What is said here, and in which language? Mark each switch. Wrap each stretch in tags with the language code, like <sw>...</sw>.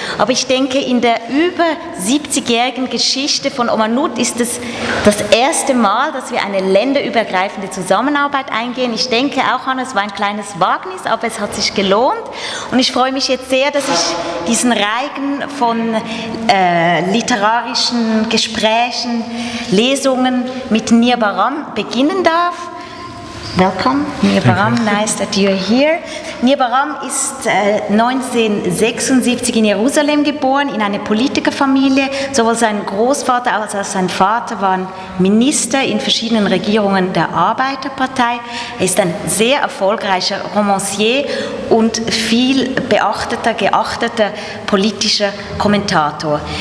<de>Aber ich denke, in der über 70-jährigen Geschichte von Amanut ist es das erste Mal, dass wir eine länderübergreifende Zusammenarbeit eingehen. Ich denke auch, Hanna, es war ein kleines Wagnis, aber es hat sich gelohnt. Und ich freue mich jetzt sehr, dass ich diesen Reigen von literarischen Gesprächen, Lesungen mit Nir Baram beginnen darf.</de> <en>Welcome, Nir Baram, nice that you're here.</en> <de>Nir Baram ist 1976 in Jerusalem geboren, in eine Politikerfamilie. Sowohl sein Großvater als auch sein Vater waren Minister in verschiedenen Regierungen der Arbeiterpartei. Er ist ein sehr erfolgreicher Romancier und viel beachteter, geachteter politischer Kommentator.</de>